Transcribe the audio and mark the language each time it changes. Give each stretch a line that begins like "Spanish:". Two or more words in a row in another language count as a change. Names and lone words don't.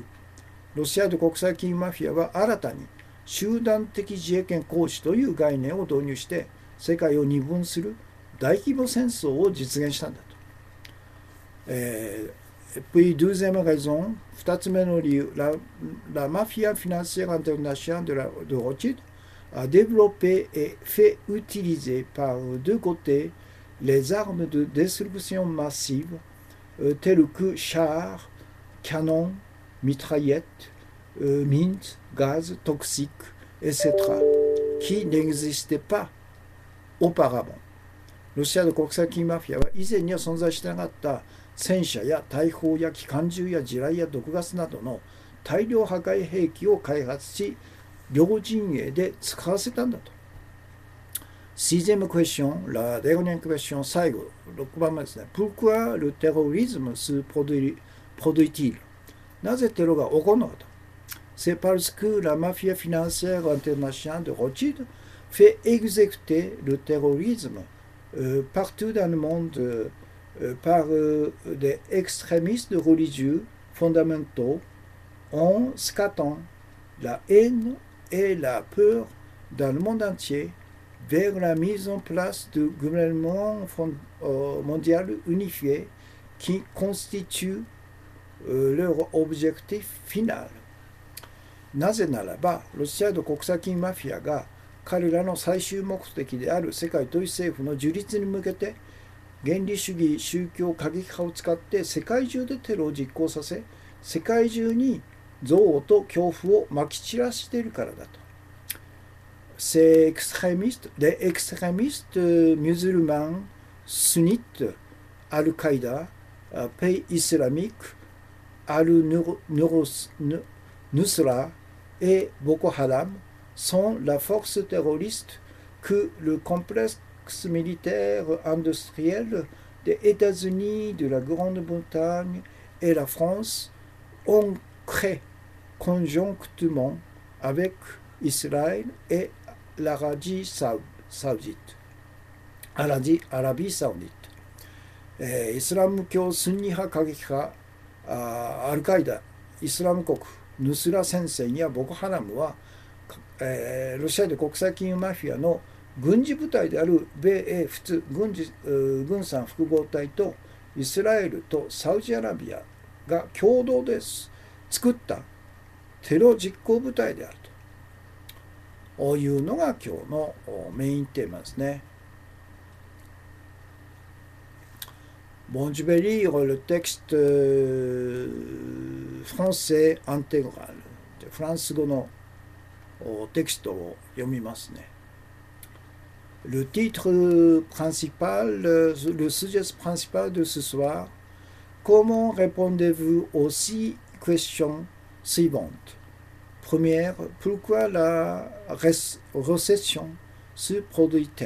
Japanese: ロシアの国際金融マフィアは新たに集団的自衛権行使という概念を導入して世界を二分する大規模戦争を実現したんだと。
French: Puis deuxième raison,
Japanese: 二つ目の理由、
French: la mafia financière internationale de Rothschild a développé et fait utiliser par deux côtés les armes de destruction massive telles que chars, canons, mitraillettes, mines, gaz toxiques, etc., qui n'existaient pas auparavant。
Japanese: ロシアの国際金マフィアは以前には存在してなかった戦車や大砲や機関銃や地雷や毒ガスなどの大量破壊兵器を開発し、両陣営で使わせたんだと。
French: Sixième question, la dernière question,
Japanese: 最後、6番目ですね。
French: Pourquoi le terrorisme se produit-il？
Japanese: なぜテロが起こるのかと。
French: C'est parce que la mafia financière internationale de Rothschild fait exécuter le terrorisme partout dans le monde par des extrémistes religieux fondamentaux en scatant la haine et la peur dans le monde entier vers la mise en place du gouvernement mondial unifié qui constitue leur objectif final。
Japanese: なぜならば、ロシアの国際金マフィアが彼らの最終目的である世界統一政府の樹立に向けて原理主義宗教過激派を使って世界中でテロを実行させ、世界中に憎悪と恐怖をまき散らしているからだと。
French: Ces extrémistes, les extrémistes musulmans sunnites, Al-Qaïda, Pays islamique, Al-Nusra et Boko Haram sont la force terroriste que le complexe militaire industriel des États-Unis, de la Grande-Bretagne et la France ont créé conjonctement avec Israël et l'Arabie saoudite。
Japanese: イスラム教スンニ派過激派アルカイダ、イスラム国ヌスラ戦線やボコハラムは、ロシアで国際金融マフィアの軍事部隊である米英仏軍産複合体とイスラエルとサウジアラビアが共同で作ったテロ実行部隊であるというのが今日のメインテーマですね。
French: Bon, je vais lire le texte français intégral。
Japanese: フランス語のテキストを読みますね。
French: Le titre principal, le sujet principal de ce soir, comment répondez-vous aux 6 questions suivantes? Première, pourquoi la récession se produit-elle?